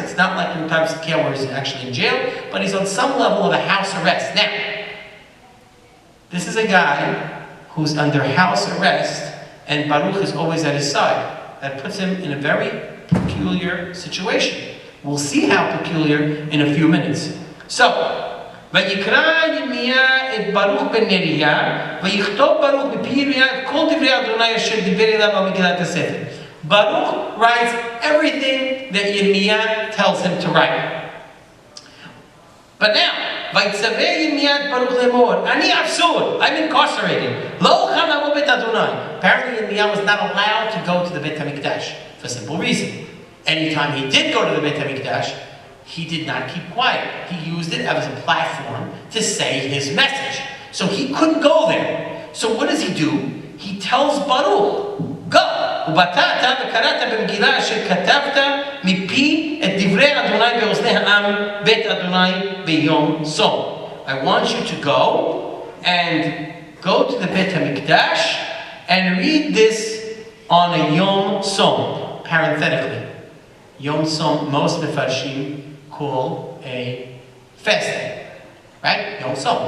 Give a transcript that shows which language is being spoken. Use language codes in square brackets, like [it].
[en] It's not like in the time of SCA where he's actually in jail, but he's on some level of a house arrest. Now, this is a guy who's under house arrest, and Baruch is always at his side. That puts him in a very peculiar situation. We'll see how peculiar in a few minutes. [he] So, ויקרא ירמיה את ברוך בן נריה, ויכתוב ברוך בפי ירמיה את כל דברי אדוני אשר דיבר אליו במגילת הספר. [en] Baruch writes everything that Yirmiyah tells him to write. But now, [he] ויצווה ירמיה את ברוך לאמור, אני אסור, [en] I'm incarcerated. [he] לא אוכל לבוא בית אדוני. [en] Apparently Yirmiyah was not allowed to go to the Beit HaMikdash for a simple reason. Anytime he did go to the Beit HaMikdash, he did not keep quiet. He used it as a platform to say his message. So he couldn't go there. So what does he do? He tells Baruch, go. [he] ובאת וקראת במגילה אשר כתבת מפי את דברי אדוני באוזני העם בית אדוני ביום צום. [en] I want you to go to the Beit HaMikdash and read this on a Yom Tzom. Parenthetically, Yom Tzom, most Mefarshim call a fast day, right? Yom Tzom.